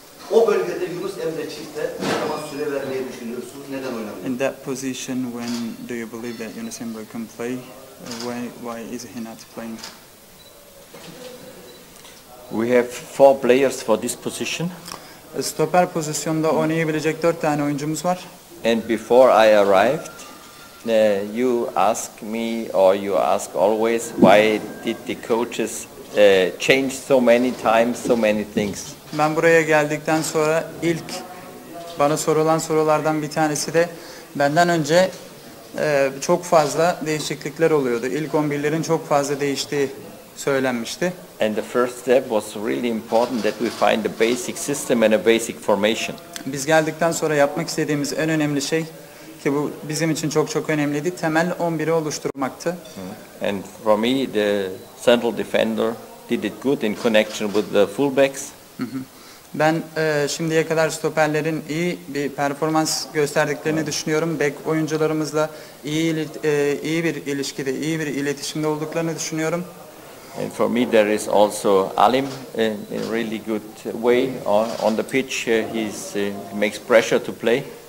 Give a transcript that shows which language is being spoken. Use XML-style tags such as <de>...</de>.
<tr>O bölgede Yunus Emre Çift'e ne zaman süre vermeyi düşünüyorsunuz? Neden oynamıyor?</tr> <en>In that position, when do you believe that Yunus Emre can play? Why is he not playing? We have 4 players for this position.</en> <tr>Stoper pozisyonda oynayabilecek 4 tane oyuncumuz var.</tr> <en>And before I arrived, you ask me or you ask always why did the coaches change so many times, so many things.</en> <tr>Ben buraya geldikten sonra ilk bana sorulan sorulardan bir tanesi de benden önce çok fazla değişiklikler oluyordu. İlk 11'lerin çok fazla değiştiği söylenmişti.</tr> <en>And the first step was really important that we find a basic system and a basic formation.</en> <tr>Biz geldikten sonra yapmak istediğimiz en önemli şey ki bu bizim için çok önemliydi. Temel 11'i oluşturmaktı.</tr> <en>And for me the central defender did it good in connection with the fullbacks.</en> <tr>Ben şimdiye kadar stoperlerin iyi bir performans gösterdiklerini düşünüyorum. Bek oyuncularımızla iyi bir ilişkide, iyi bir iletişimde olduklarını düşünüyorum.</tr> <en>And for me there is also Alim in a really good way on the pitch. He makes pressure to play.</en>